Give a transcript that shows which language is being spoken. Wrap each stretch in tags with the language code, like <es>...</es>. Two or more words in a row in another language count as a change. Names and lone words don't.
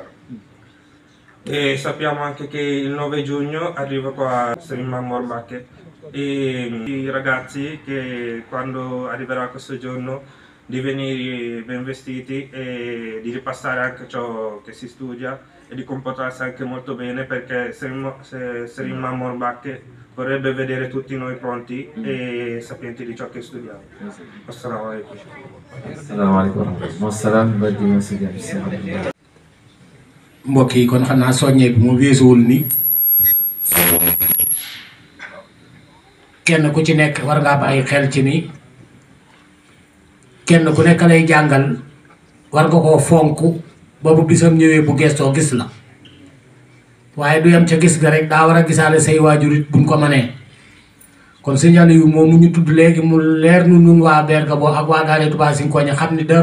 <it>E sappiamo anche che il 9 giugno arriva qua Serigne Mamour Mbacke e i ragazzi che quando arriverà questo giorno di venire ben vestiti e di ripassare anche ciò che si studia e di comportarsi anche molto bene, perché Serigne Mamour Mbacke vorrebbe vedere tutti noi pronti e sapienti di ciò che studiamo.</it> <ar>السلام عليكم. السلام عليكم.</ar> <wo>mbokk yi kon xam naa soññee bi mu weesuwul ni kenn ku ci nekk war ngaa bàyyi xel ci ni kenn ku nekk lay jàngal war nga koo fonk ba bu bisam ñëwee bu gestoo gis la waaye du yem ca gis ga rek daa war a gisaale say waajur it buñ ko mënee kon signal yu moom mu ñu tudd léegi mu leer nu nun waa Bergamo ak waa Daara Touba Zingonia xam</wo>